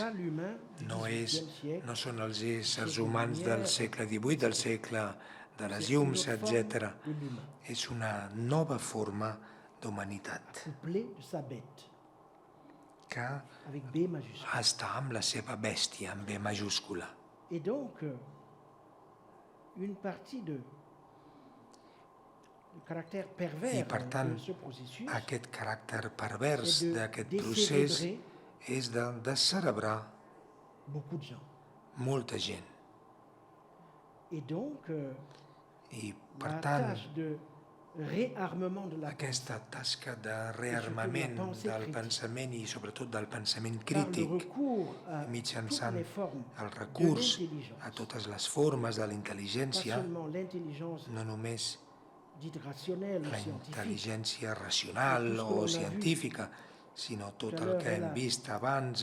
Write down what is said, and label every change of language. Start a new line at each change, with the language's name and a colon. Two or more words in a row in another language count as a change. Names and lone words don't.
Catalan: No són els éssers humans del segle XVIII, del segle de les llums, etc. És una nova forma d'humanitat que està amb la seva bèstia, amb B majúscula.
French: Et donc, une partie du caractère pervers de ce processus,
Catalan: aquest caràcter pervers d'aquest procés és de descerebrar molta gent.
French: Et donc,
Catalan: I, per tant,
French: réarmement
Catalan: aquesta tasca de rearmament del pensament i sobretot del pensament crític mitjançant el recurs a totes les formes de la intel·ligència, no només la intel·ligència racional o científica, sinó tot el que hem vist abans.